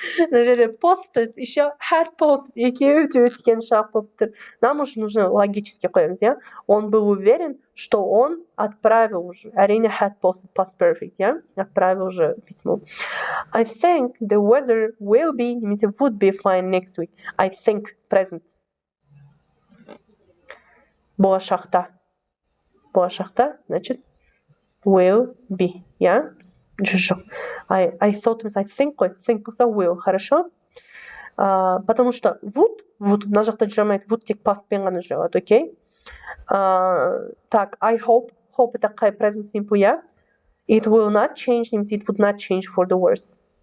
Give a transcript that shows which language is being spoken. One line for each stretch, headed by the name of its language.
Kazakh: На жерде posted,
Russian: еще
Kazakh: had posted, екеуі де өткен шақ болып тұр.
Russian: Нам уже нужно логически
Kazakh: қоямыз,
Russian: я? Он был уверен, что он отправил уже.
Kazakh: Әрине had posted, past perfect, я?
Russian: Отправил уже письмо.
English: I think the weather will be, немесе would be fine next week. I think, present.
Kazakh: Болашақта, значит, will be, я? Жоқ.
English: I thought, I think қой, think болса will, хорошо?
Russian: Потому что
Kazakh: would, мына жақта жүре алмайды, would тек pastпен ғана жүреді, окей?
English: Так, I hope
Russian: это
English: қай present simple, я? It will not change, немесе it would not change for the worse.